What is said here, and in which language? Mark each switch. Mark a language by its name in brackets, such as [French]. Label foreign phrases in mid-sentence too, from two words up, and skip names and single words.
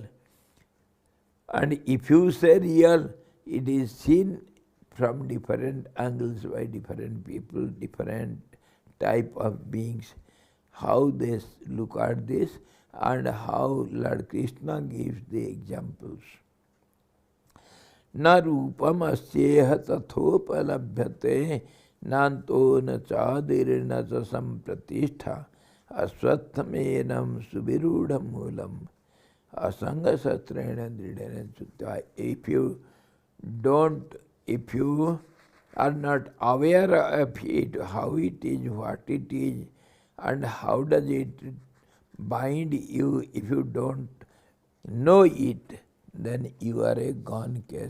[English] And if you say real, it is seen from different angles by different people, different type of beings, how they look at this and how Lord Krishna gives the examples. [Sanskrit] Na rupam asyeha tathopalabhyate nanto na chadir na cha sampratishtha aswathamenam subirudham mulam asanga satrena dridena chutta. [English] If you are not aware of it, how it is, what it is, and how does it bind you, if you don't know it, then you are a gone case.